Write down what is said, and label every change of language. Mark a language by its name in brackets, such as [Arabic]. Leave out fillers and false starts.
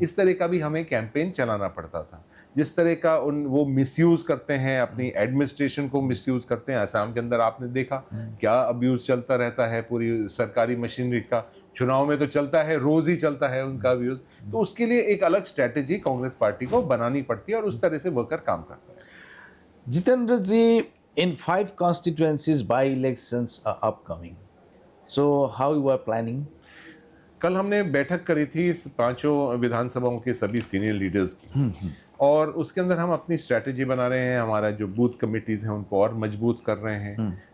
[Hindi] इस तरह का भी हमें कैंपेन चलाना पड़ता था। जिस तरह का वो मिसयूज करते हैं, अपनी एडमिनिस्ट्रेशन को मिसयूज करते हैं। असम के अंदर आपने देखा क्या अब्यूज चलता रहता है पूरी सरकारी मशीनरी का। चुनाव में तो चलता है, रोज ही चलता है उनका अब्यूज। तो उसके लिए एक अलग स्ट्रेटेजी कांग्रेस पार्टी को बनानी पड़ती है और उस तरह से वर्कर काम करता है। [English] Jitendra ji, in 5 constituencies by-elections are upcoming. So how you are planning? [Hindi] कल हमने बैठक करी थी इस 5 विधानसभाओं के सभी सीनियर लीडर्स की और उसके अंदर हम अपनी स्ट्रेटेजी बना रहे हैं। हमारा जो बूथ कमिटीज हैं उनको और मजबूत कर रहे हैं।